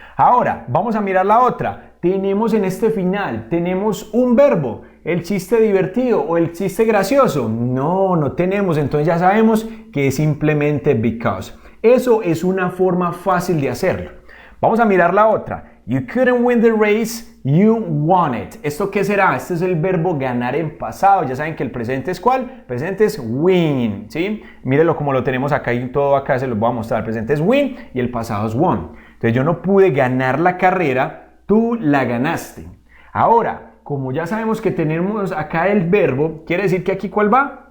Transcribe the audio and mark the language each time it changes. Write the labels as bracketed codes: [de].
[es] Ahora, vamos a mirar la otra. Tenemos en este final, tenemos un verbo, el chiste divertido o el chiste gracioso. No tenemos, entonces ya sabemos que es simplemente because. Eso es una forma fácil de hacerlo. Vamos a mirar la otra. [en] You couldn't win the race, you won it. [es] ¿Esto qué será? Este es el verbo ganar en pasado. Ya saben que el presente es ¿cuál? El presente es win, ¿sí? Mírenlo como lo tenemos acá y todo acá se los voy a mostrar. El presente es win y el pasado es won. Entonces yo no pude ganar la carrera, tú la ganaste. Ahora, como ya sabemos que tenemos acá el verbo, quiere decir que aquí ¿cuál va?